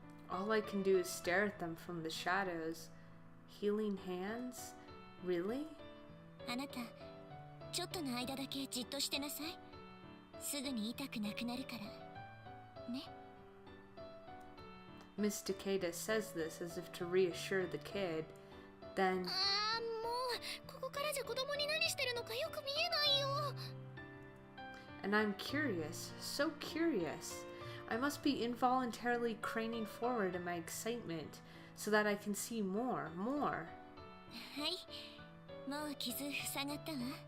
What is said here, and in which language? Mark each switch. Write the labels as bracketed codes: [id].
[en] All I can do is stare at them from the shadows. Healing hands? Really? [ja] あなた、ちょっとの間だけじっとしてなさい。すぐに痛くなくなるから。ね。 [en] Miss Takeda says this as if to reassure the kid. Then... [ja] ああ、もう、ここからじゃ子供に何してるのかよく見えないよ。 [en] And I'm curious, so curious. I must be involuntarily craning forward in my excitement so that I can see more. [ja] はい、もう傷塞がったわ。